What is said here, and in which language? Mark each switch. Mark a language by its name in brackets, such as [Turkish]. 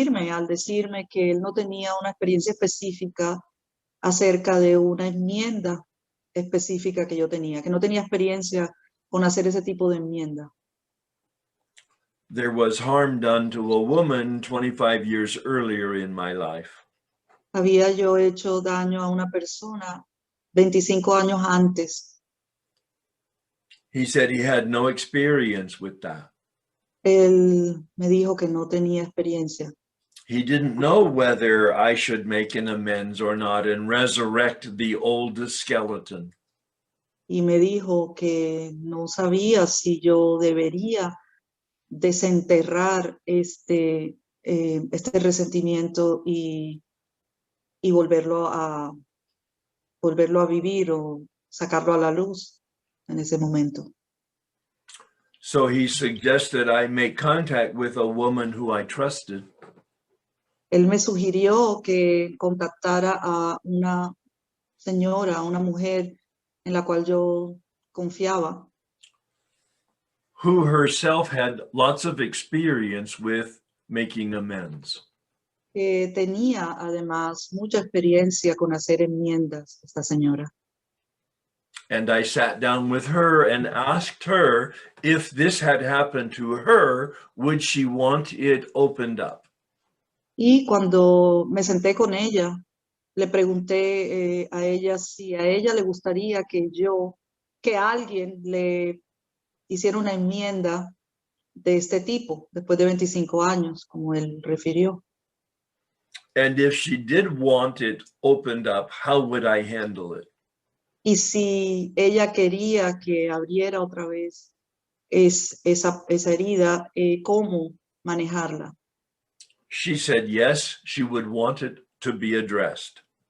[Spanish] al decirme que él no tenía una experiencia específica acerca de una enmienda específica que yo tenía, que no tenía experiencia con hacer ese tipo de enmienda. [English] There was harm done to a woman 25 years earlier in my life. [Spanish] Había yo hecho daño a una persona 25 años antes. [English] He said he had no experience with that. [Spanish] Él me dijo que no tenía experiencia. [English] He didn't know whether I should make an amends or not and resurrect the old skeleton. [Spanish] Y me dijo que no sabía si yo debería desenterrar este resentimiento y volverlo a vivir o sacarlo a la luz en ese momento. [English] So he suggested I make contact with a woman who I trusted. [Spanish] Él me sugirió que contactara a una señora, a una mujer en la cual yo confiaba, [English] who herself had lots of experience with making amends. [Spanish] que tenía además mucha experiencia con hacer enmiendas, esta señora. [English] And I sat down with her and asked her if this had happened to her, would she want it opened up? [Spanish] Y cuando me senté con ella, le pregunté a ella si a ella le gustaría que alguien le hiciera una enmienda de este tipo, después de 25 años, como él refirió. [English] And if she did want it opened up, how would I handle it? [Spanish] Y si ella quería que abriera otra vez esa herida, ¿cómo manejarla? [English] She said yes, she would want it to be addressed.